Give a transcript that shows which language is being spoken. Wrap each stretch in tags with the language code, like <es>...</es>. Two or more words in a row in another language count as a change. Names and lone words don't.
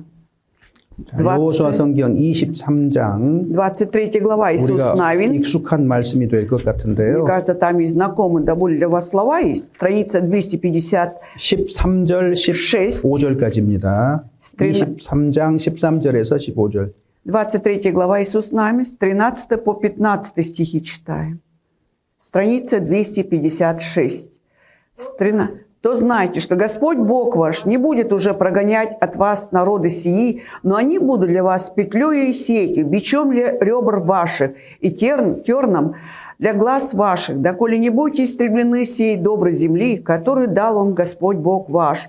<ko>자, 여호수아 성경 23장</ko> <ru>23 глава, Иисус</ru> <ko>우리가</ko> <ru>Навин.</ru> <ko>익숙한 말씀이 될 것</ko> <ru>Мне</ru> <ko>같은데요.</ko> <ru>кажется, там и знакомые довольно для вас слова есть. Страница 250.</ru> <ko>13절 15절까지입니다. 23장 13절에서 15절.</ko> <ru>23 глава Иисус Навин, с 13 по 15 стихи читаем. Страница 256. То знайте, что Господь Бог ваш не будет уже прогонять от вас народы сии, но они будут для вас петлею и сетью, бичом для ребр ваших и терном для глаз ваших, доколе не будете истреблены сей доброй земли, которую дал вам Господь Бог ваш.</ru>